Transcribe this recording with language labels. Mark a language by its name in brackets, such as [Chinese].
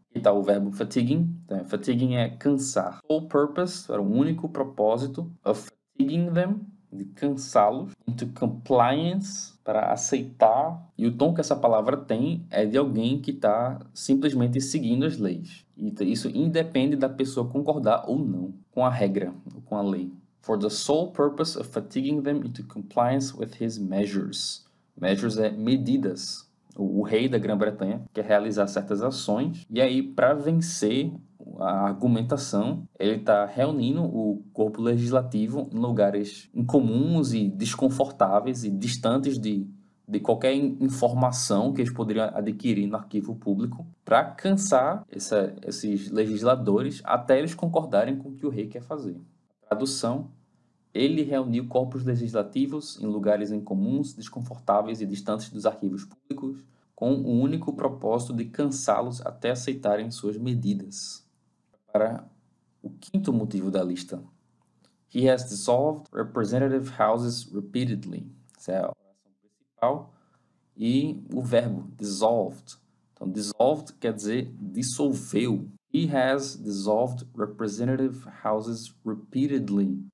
[Portuguese] E está o verbo fatiguing. Então, fatiguing é cansar. [English] Sole purpose, [Portuguese] era o único propósito, [English] of fatiguing them, [Portuguese] de cansá-los, [English] into compliance, [Portuguese] para aceitar. E o tom que essa palavra tem é de alguém que está simplesmente seguindo as leis. E isso independe da pessoa concordar ou não com a regra, ou com a lei. [English] For the sole purpose of fatiguing them into compliance with his measures. [Portuguese] Measures é medidas. O rei da Grã-Bretanha quer realizar certas ações, e aí, para vencer a argumentação, ele está reunindo o corpo legislativo em lugares incomuns e desconfortáveis e distantes de qualquer informação que eles poderiam adquirir no arquivo público, para cansar esses legisladores até eles concordarem com o que o rei quer fazer. Tradução: ele reuniu corpos legislativos em lugares incomuns, desconfortáveis e distantes dos arquivos públicos, com o único propósito de cansá-los até aceitarem suas medidas. Para o quinto motivo da lista. [English] He has dissolved representative houses repeatedly. [Portuguese] Essa é a oração principal. E o verbo dissolved. Então, dissolved quer dizer dissolveu. [English] He has dissolved representative houses repeatedly.